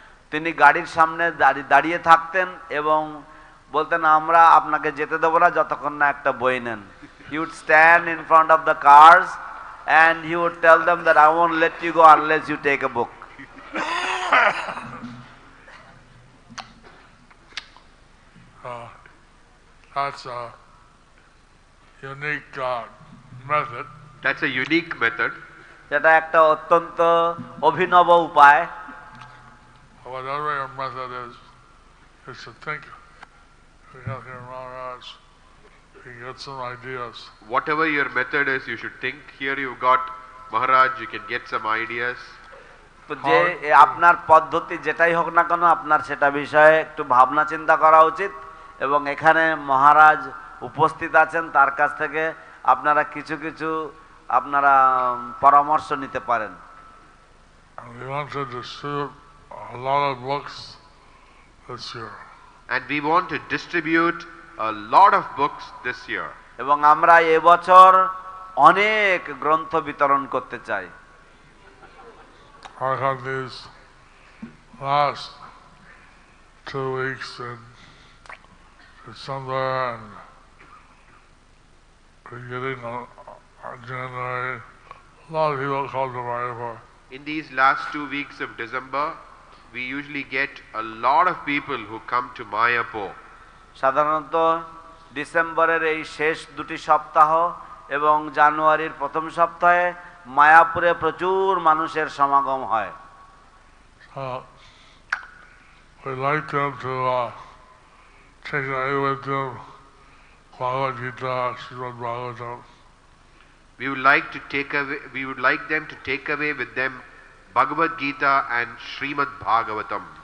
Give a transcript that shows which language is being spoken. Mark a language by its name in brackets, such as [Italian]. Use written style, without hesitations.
[Bangla] তিনি গাড়ির সামনে দাঁড়িয়ে থাকতেন এবং বলতেন, আমরা আপনাকে যেতে দেবো না যতক্ষণ না একটা বই নেন। [English] He would stand in front of the cars and he would tell them that I won't let you go unless you take a book. That's a unique method. That's a unique method. [Bangla] এটা একটা অত্যন্ত অভিনব উপায়। [English] Whatever your method is to think. We have here Maharaj. You get some ideas. Whatever your method is, you should think. Here you've got Maharaj, you can get some ideas. [Bangla] তো যে আপনার পদ্ধতি যেটাই হোক না কেন, আপনার সেটা বিষয়ে একটু ভাবনা চিন্তা করা উচিত, এবং এখানে মহারাজ উপস্থিত আছেন, তার কাছ থেকে আপনারা কিছু কিছু আপনারা পরামর্শ নিতে পারেন। [English] We want to distribute a lot of books this year. And we want to distribute a lot of books this year. [Bangla] এবং আমরা এবছর অনেক গ্রন্থ বিতরণ করতে চাই। [English] I had these last 2 weeks in December and beginning of January, a lot of people called to Mayapur. In these last 2 weeks of December, we usually get a lot of people who come to Mayapur. [Bangla] সাধারণত ডিসেম্বরের এই শেষ 2টি সপ্তাহ এবং জানুয়ারির প্রথম সপ্তাহে মায়াপুরে প্রচুর মানুষের সমাগম হয়। [English] We like them to take away with them Bhagavad Gita, Srimad Bhagavatam. We would like them to take away with them Bhagavad Gita and Srimad Bhagavatam.